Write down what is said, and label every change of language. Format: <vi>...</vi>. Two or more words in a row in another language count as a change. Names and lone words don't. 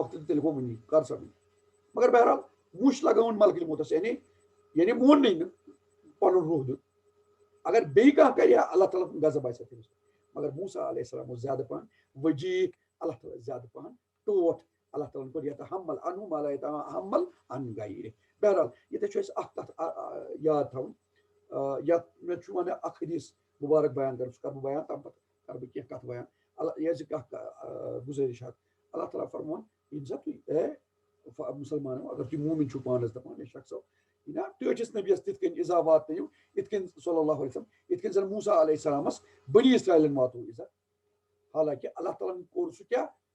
<ks>وقتہٕ تیٚلہِ گوٚو وٕنی کر سا وٕنی مگر بہرحال وُچھ لگاوُن ملکل موتس یعنی موننٕے نہٕ پنُن روح دیُن اگر بیٚیہِ کانٛہہ کرِ ہا اللہ تعالیٰ ہُنٛد غضب آسہِ ہا تٔمِس مگر موسیٰ</ks> <ar>علیہ السلام</ar> <ks>اوس زیادٕ پہن وجیح اللہ تعالیٰ زیادٕ پہن ٹوٹھ اللہ تعالیٰ ہن کوٚر</ks> <ar>یتحمل عنہُ ما لا یتحمل عن غیرہ</ar> <ks>بہرحال ییٚتٮ۪تھ چھُ اَسہِ اکھ کتھ یاد تھاوُن یتھ مےٚ چھُ وۄنۍ اکھ حدیث مُبارک بیان کرُن سُہ کرٕ بہٕ بیان تمہِ پتہٕ کرٕ بہٕ کینٛہہ کتھ بیان یہِ حظ یہِ اکھ گُزٲرِش اکھ اللہ تعالیٰ فرمون ییٚمہِ ساتہٕ تُہۍ مُسلمانو اگر تُہۍ مومِن چھِو پانس دپان یا شخصو نا ٹٲٹھِس نبیس تِتھ کٔنۍ اِزا واتنٲیِو یِتھ کٔنۍ</ks> <ar>صلی اللہ علیہ وسلم</ar> <ks>یِتھ کٔنۍ زن موسیٰ علیہ السلامس بنی اسرائیلن واتو اِزا حالانکہِ اللہ تعالیٰ ہن کوٚر سُہ کیٛاہ</ks>